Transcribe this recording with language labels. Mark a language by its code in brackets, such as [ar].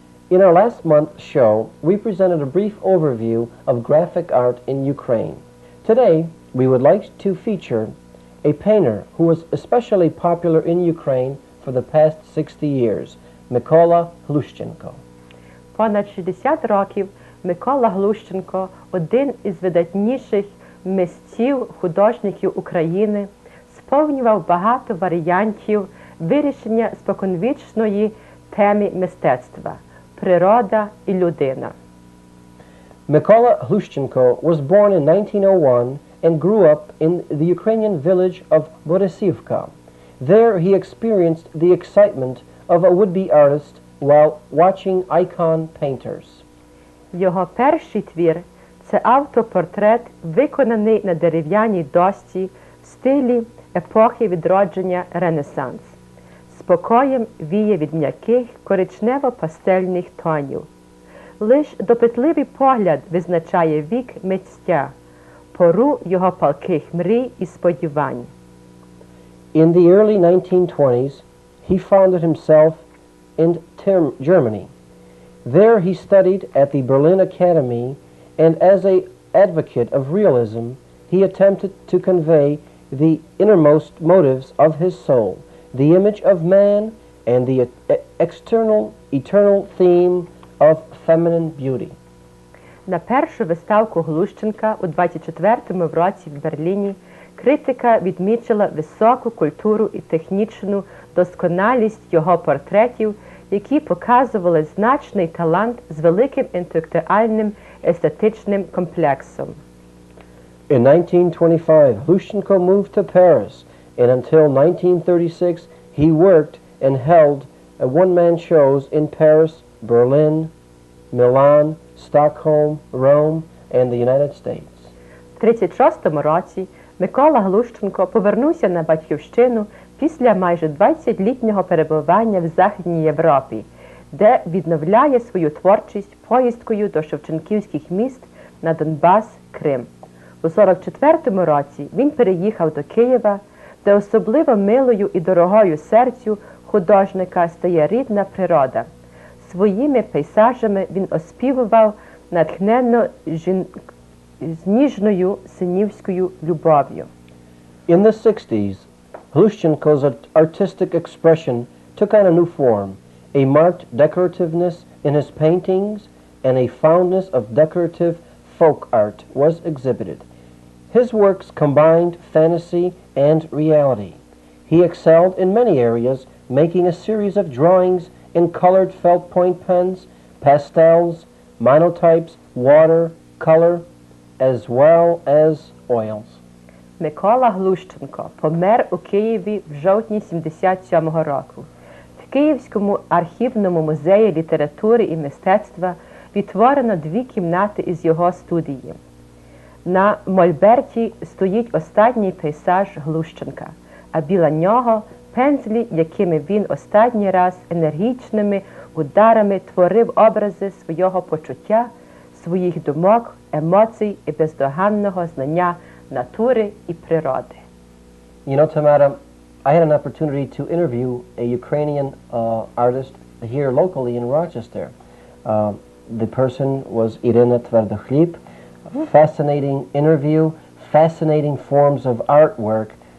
[en] In our last month's show, we presented a brief overview of graphic art in Ukraine. Today, we would like to feature a painter who was especially popular in Ukraine for the past 60 years, Mykola Hlushchenko. [uk] Понад 60 років Микола Глущенко – один із видатніших митців, художників України, сповнював багато варіантів вирішення споконвічної теми мистецтва – природа і людина. [en] Mykola Hlushchenko was born in 1901 and grew up in the Ukrainian village of Borisivka. There he experienced the excitement of a would-be artist while watching icon painters. [uk] Його перший твір – це автопортрет, виконаний на дерев'яній дошці в стилі епохи відродження Ренесанс. Спокоєм віє від м'яких коричнево-пастельних тонів. Лиш допитливий погляд визначає вік митця, пору його палких мрій і сподівань. [en] In the early 1920s, he founded himself in Germany. There he studied at the Berlin Academy, and as an advocate of realism, he attempted to convey the innermost motives of his soul, the image of man, and the external, eternal theme of feminine beauty. [uk] На першу виставку Глущенка у 24-му році в Берліні критика відмічила високу культуру і технічну досконалість його портретів, які показували значний талант з великим інтелектуальним естетичним комплексом. [en] In 1925, Hlushchenko moved to Paris, and until 1936, he worked and held one-man shows in Paris, Berlin, Milan, Stockholm, Rome, and the United States. [uk] В 1936 році Микола Глущенко повернувся на батьківщину після майже 20-літнього перебування в Західній Європі, де відновляє свою творчість поїздкою до шевченківських міст на Донбас, Крим. У 1944 році він переїхав до Києва, де особливо милою і дорогою серцю художника стає рідна природа. Своїми пейзажами він оспівував натхненно з ніжною синівською любов'ю. [en] In the 60s, Hlushchenko's artistic expression took on a new form. A marked decorativeness in his paintings and a fondness of decorative folk art was exhibited. His works combined fantasy and reality. He excelled in many areas, making a series of drawings in colored felt point pens, pastels, monotypes, water, color, as well as oils. [uk] Микола Глущенко помер у Києві в жовтні 77-го року. В Київському архівному музеї літератури і мистецтва відтворено 2 кімнати із його студії. На мольберті стоїть останній пейзаж Глущенка, а біля нього пензлі, якими він останній раз енергічними ударами творив образи свого почуття, своїх думок, емоцій і бездоганного знання натури і природи. [en] You know, Tamara, I had an opportunity to interview a Ukrainian artist here locally in Rochester. The person was Irina Tverdokhlib. Fascinating interview, fascinating forms of artwork.